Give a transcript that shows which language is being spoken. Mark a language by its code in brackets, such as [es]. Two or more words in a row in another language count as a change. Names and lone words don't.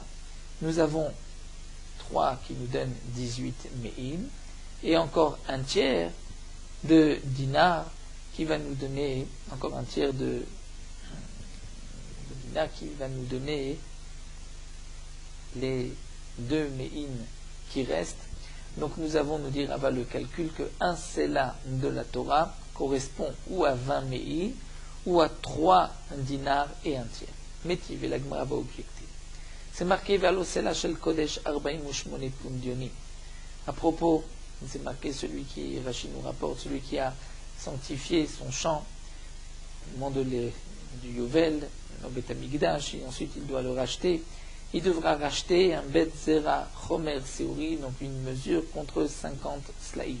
[fr] Nous avons 3 qui nous donnent 18 Me'in, et encore un tiers de dinars qui va nous donner, encore un tiers de dinars qui va nous donner les 2 Me'in qui restent. Donc nous avons, nous dit Rava le calcul, que un sela de la Torah correspond ou à 20 Me'in ou à 3 dinars et un tiers. Métiv, et la Gemara va objecter. C'est marqué [he] והלא סלע של קודש 48 פונדיונים. [fr] À propos, c'est marqué celui qui, Rachid nous rapporte, celui qui a sanctifié son champ au moment du Yovel, au Bet Hamikdash, et ensuite il doit le racheter. Il devra racheter un [he] בית זרע חומר שעורים, [fr] donc une mesure contre 50 slaïm.